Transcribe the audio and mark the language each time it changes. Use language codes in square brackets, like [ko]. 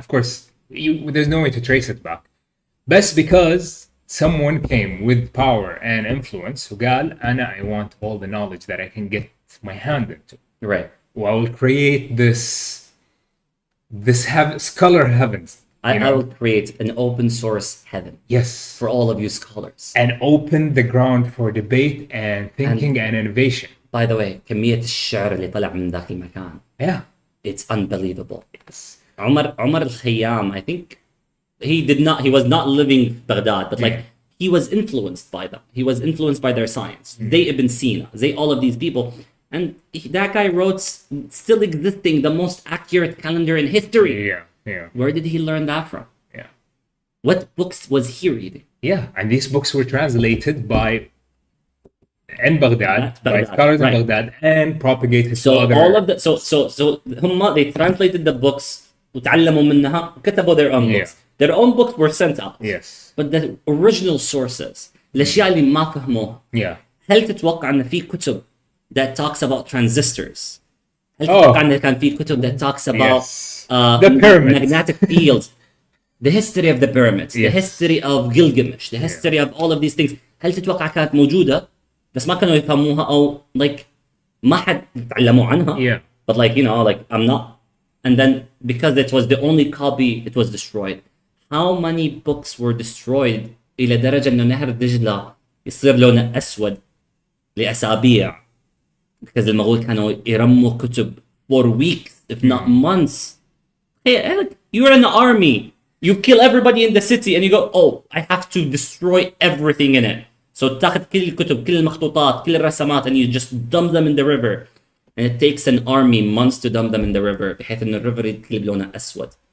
[en] Of course, there's no way to trace it back. Best because someone came with power and influence who قال I want all the knowledge that I can get my hand into. Right. I will create this scholar heavens. I will create an open source heaven. Yes. For all of you scholars. And open the ground for debate and thinking and innovation. By the way, [ar] كمية الشعر اللي طلع من ذاك المكان. [en] Yeah. It's unbelievable. Yes. عمر الخيام, I think he was not living Baghdad, but like he was influenced by them. He was influenced by their science. They Ibn Sina, they all of these people. And that guy wrote, still existing, the most accurate calendar in history. Yeah, yeah. Where did he learn that from? Yeah. What books was he reading? Yeah, and these books were translated in Baghdad, by scholars in Baghdad, and propagated to other... all of the they translated the books [ar] وتعلموا منها وكتبوا [en] their own books. Their own books were sent out. Yes. But the original sources, [ar] الأشياء اللي ما فهموها. [en] Yeah. [ar] هل تتوقع أن في كتب [en] that talks about transistors? [ar] هل تتوقع أن كان في كتب [en] that talks about the pyramids, magnetic fields, the history of the pyramids, the history of Gilgamesh, the history of all of these things? [ar] هل تتوقع كانت موجودة بس ما كانوا يفهموها أو like ما حد تعلموا عنها? [en] Yeah. But like like I'm not. And then because it was the only copy, it was destroyed. How many books were destroyed [ar] إلى درجة إنه نهر دجلة يصير لونه أسود لأسابيع [en] because [ar] المغول كانوا يرموا كتب [en] for weeks if not months. Hey, you're in the army, you kill everybody in the city and you go, oh, I have to destroy everything in it. So [ar] تاخذ كل الكتب, كل المخطوطات, كل الرسمات, [en] and you just dump them in the river. And it takes an army months to dump them in the river [ar] بحيث إن الريفر يتقلب لونه أسود.